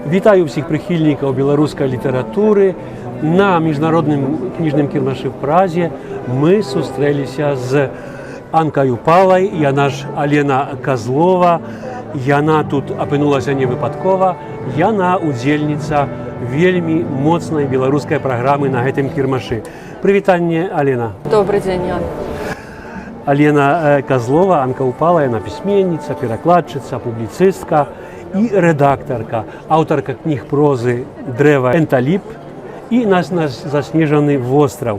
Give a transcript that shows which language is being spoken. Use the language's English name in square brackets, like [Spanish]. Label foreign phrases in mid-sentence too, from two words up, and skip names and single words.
[Ukrainian] Вітаю всіх прихильників білоруської літератури. На міжнародному книжному кірмаші в Празі ми зустрілися з Анкою Палай, [Belarusian] яна ж Алена Козлова. Яна тут [Ukrainian] опинулася не випадково, [Belarusian] яна удзельніца вельмі моцнай беларускай праграмы на гэтым кірмашы. Прывітанне, Алена. [Russian] Добрый день, Ян. [Belarusian] Алена Козлова, Анка Упала, яна пісьменніца, перакладчыца, публіцыстка і рэдактарка, аўтарка кніг прозы «Дрэва Энталіп» і «Нас заснежаны востраў».